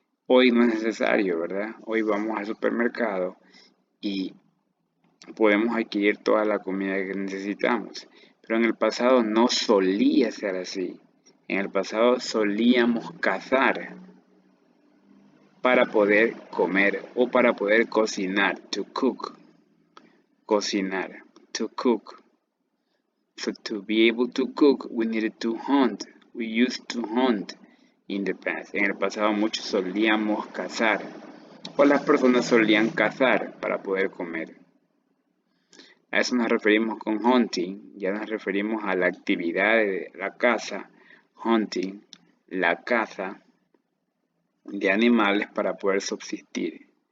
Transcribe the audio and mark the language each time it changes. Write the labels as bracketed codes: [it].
[es] Hoy no es necesario, ¿verdad? Hoy vamos al supermercado y podemos adquirir toda la comida que necesitamos. Pero en el pasado no solía ser así. En el pasado solíamos cazar para poder comer o para poder cocinar, to cook. Cocinar, to cook. [en] So to be able to cook, we needed to hunt. We used to hunt in the past. [es] En el pasado muchos solíamos cazar, o las personas solían cazar para poder comer. A eso nos referimos con hunting, ya nos referimos a la actividad de la caza, hunting, la caza de animales para poder subsistir.